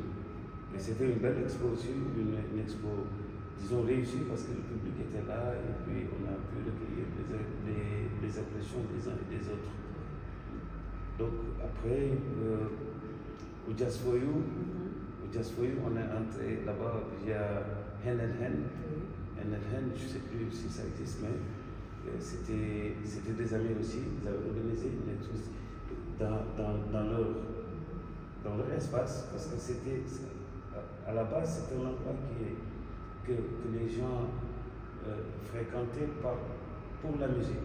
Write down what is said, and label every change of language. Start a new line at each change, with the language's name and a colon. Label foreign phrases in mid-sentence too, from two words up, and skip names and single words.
French: Mais c'était une belle expo aussi, une expo, disons, réussie parce que le public était là et puis on a pu recueillir les impressions des uns et des autres. Donc après, au Just For You, on est entré là-bas via Hand in Hand. Hand in Hand, je ne sais plus si ça existe, mais c'était des amis aussi. Ils avaient organisé une exposition dans leur espace, parce que c'était, à la base, c'était un endroit que les gens fréquentaient pour la musique.